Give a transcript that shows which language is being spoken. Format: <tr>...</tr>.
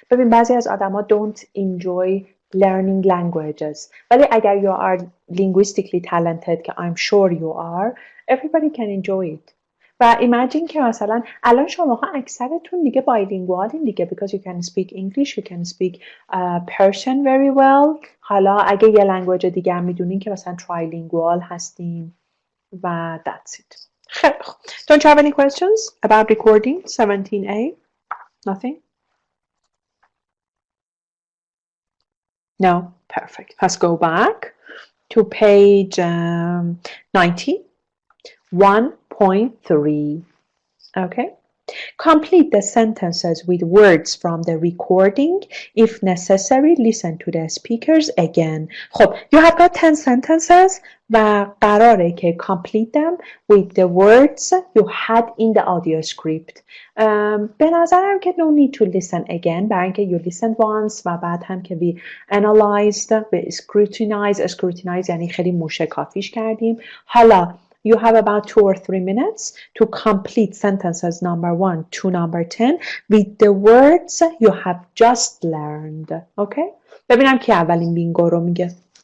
<fa>ببین بعضی از آدم ها</fa> <en>don't enjoy learning languages</en> <fa>ولی اگر</fa> <en>you are linguistically talented</en> <fa>که</fa> <en>I'm sure you are, everybody can enjoy it. و imagine</en> <fa>که مثلا الان شماها اکثرتون دیگه</fa> <en>bilingualین</en> <fa>دیگه</fa> <en>because you can speak English, you can speak Persian very well. حالا اگه یه language دیگه هم میدونین که مثلا trilingual هستین و that's it.</en> <fa>خیلی خوب.</fa> <en>Don't you have any questions about recording 17A? Nothing? No? Perfect. Let's go back to page 90, 1.3. Okay? Complete the sentences with words from the recording. If necessary, listen to the speakers again.</en> <fa>خب,</fa> <en>you have got 10 sentences</en> <fa>و قراره که</fa> <en>complete them with the words you had in the audio script.</en> <fa>به نظرم که</fa> <en>no need to listen again</en> <fa>برای اینکه</fa> <en>you listened once</en> <fa>و بعد هم که</fa> <en>we analyzed, we scrutinize</en> <fa>یعنی خیلی موشکافیش کردیم. حالا</fa> <en>you have about 2 or 3 minutes to complete sentences number 1 to number 10 with the words you have just learned. Okay?</en> <fa>ببینم کی اولین بینگو رو میگه.</fa>